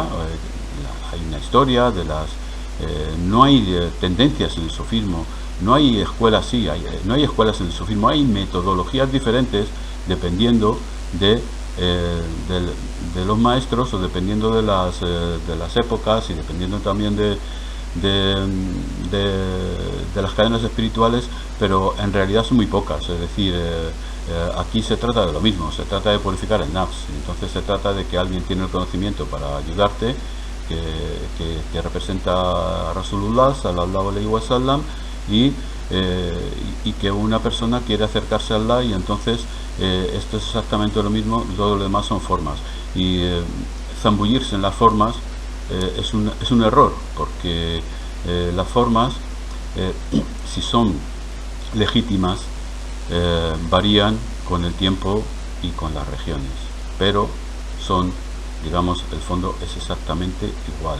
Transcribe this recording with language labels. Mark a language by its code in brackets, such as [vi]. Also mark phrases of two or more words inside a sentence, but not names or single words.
[es] Hay una historia de las no hay tendencias en el sufismo, no hay escuelas, no hay escuelas en el sufismo, hay metodologías diferentes dependiendo de de los maestros, o dependiendo de las épocas, y dependiendo también de, de las cadenas espirituales, pero en realidad son muy pocas. Es decir, aquí se trata de lo mismo, se trata de purificar el nafs. Entonces se trata de que alguien tiene el conocimiento para ayudarte, que representa a Rasulullah [ar] صلى الله عليه وسلم, [es] y que una persona quiere acercarse a Allah, y entonces esto es exactamente lo mismo. Todo lo demás son formas, y zambullirse en las formas es un error, porque las formas, si son legítimas, varían con el tiempo y con las regiones, pero son, digamos, el fondo es exactamente igual.